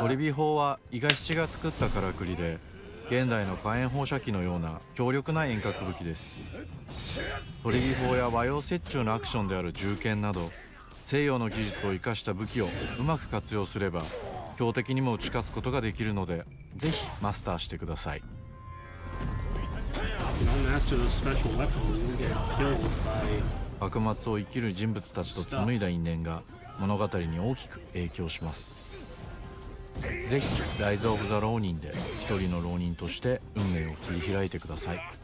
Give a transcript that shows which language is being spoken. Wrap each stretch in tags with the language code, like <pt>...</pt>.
<ja>トリビ砲は伊賀七が作ったからくりで現代の火炎放射器のような強力な遠隔武器ですトリビ砲や和洋折衷のアクションである銃剣など西洋の技術を生かした武器をうまく活用すれば標的にも打ち勝つことができるのでぜひマスターしてください</ja> <en>don't master those special weapons, you get killed by</en> <ja>幕末を生きる人物たちと紡いだ因縁が物語に大きく影響しますぜひライズ・オブ・ザ・浪人で一人の浪人として運命を切り開いてください</ja>